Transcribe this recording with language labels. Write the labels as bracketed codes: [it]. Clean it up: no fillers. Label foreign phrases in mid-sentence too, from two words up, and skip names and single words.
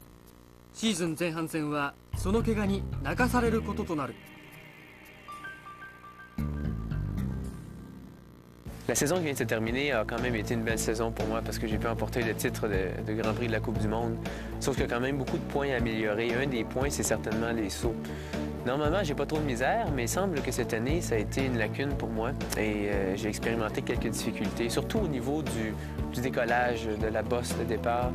[ja] シーズン前半戦はその怪我に泣かされることとなる。 [fr] La saison qui vient de se terminer a quand même été une belle saison pour moi parce que j'ai pu emporter le titre de Grand Prix de la Coupe du Monde. Sauf qu'il y a quand même beaucoup de points à améliorer. Un des points, c'est certainement les sauts. Normalement, j'ai pas trop de misère, mais il semble que cette année, ça a été une lacune pour moi et j'ai expérimenté quelques difficultés, surtout au niveau du décollage, de la bosse de départ.